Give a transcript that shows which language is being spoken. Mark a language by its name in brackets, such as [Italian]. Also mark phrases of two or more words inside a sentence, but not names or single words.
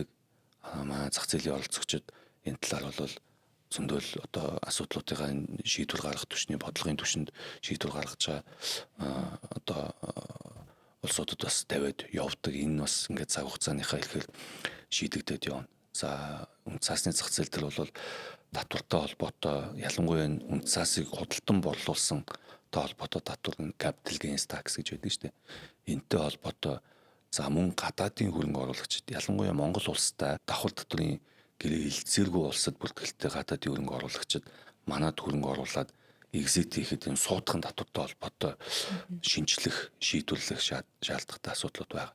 [Mongolian] Манай зах зээлийн оролцогчид энэ талаар бол зөндөл одоо асуудлуудыгаа шийдвэр гаргах түвшний бодлогын түвшинд шийдвэр гаргаж байгаа одоо улсуудад бас тавиад явдаг. Энэ бас ингээд цаг хугацааныхаа ихээр шийдэгдээд явна. За үн цасны зах зээл дээр бол татвартай холбоотой ялангуяа үн цасыг худалдан борлуулсан холбоотой татвар [English] capital gains tax [Mongolian] гэж байдаг шүү дээ. Энтэй холбоотой за мөн гадаадын хөрөнгө оруулагчид ялангуяа Монгол улстай давхар татврын гэрээ хилцээргүй улсад бүртгэлтэй гадаадын хөрөнгө оруулагчид манад хөрөнгө оруулаад exit хийхэд энэ суудхан татвартай холбоотой шинжлэх, шийдвэрлэх шаардлагатай асуудлууд байна.